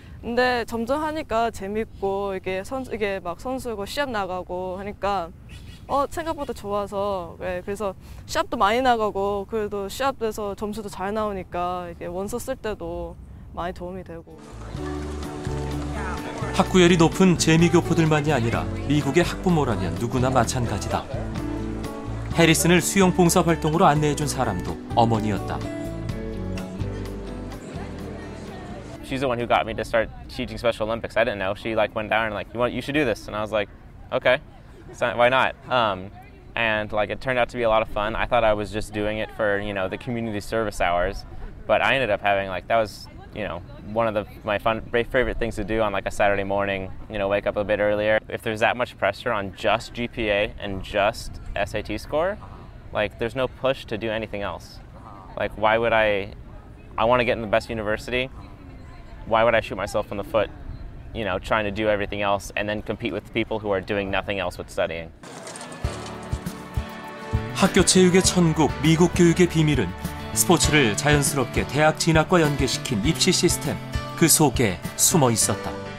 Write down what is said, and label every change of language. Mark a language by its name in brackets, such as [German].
[Korean] 근데 점점 하니까 재밌고 이게 막 선수고 시합 나가고 하니까 생각보다 좋아서, 그래서 시합도 많이 나가고 그래도 시합에서 점수도 잘 나오니까 이게 원서 쓸 때도 많이 도움이 되고. 학구열이 높은 재미교포들만이 아니라 미국의 학부모라면 누구나 마찬가지다. 해리슨을 수영 봉사 활동으로 안내해준 사람도 어머니였다. [English] She's the one who got me to start teaching Special Olympics. I didn't know. She went down and you should do this, and I was like, okay, so why not? And it turned out to be a lot of fun. I thought I was just doing it for the community service hours, but I ended up having that was one of my favorite things to do on a Saturday morning. Wake up a bit earlier. If there's that much pressure on just GPA and just SAT score, there's no push to do anything else. Why would I want to get in the best university. Why would I shoot myself in the foot, trying to do everything else and then compete with people who are doing nothing else but studying? [Korean] 학교 체육의 천국, 미국 교육의 비밀은 스포츠를 자연스럽게 대학 진학과 연계시킨 입시 시스템, 그 속에 숨어 있었다.